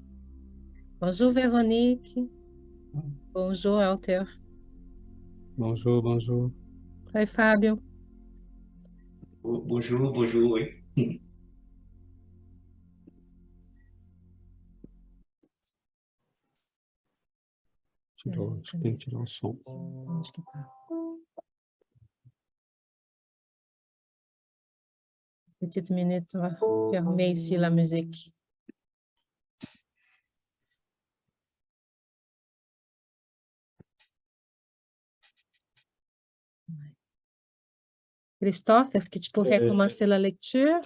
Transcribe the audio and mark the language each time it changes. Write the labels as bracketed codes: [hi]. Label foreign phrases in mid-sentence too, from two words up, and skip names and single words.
[fr] Bonjour, Véronique. Bonjour, Alter. Bonjour, bonjour. [pt] Oi, Fábio. [fr] Bonjour, bonjour, oui. [pt] Je tenho que tirar o som. Onde que tá? [fr] Petite minute, on va fermer ici la musique. Christophe, est-ce que tu pourrais commencer la lecture?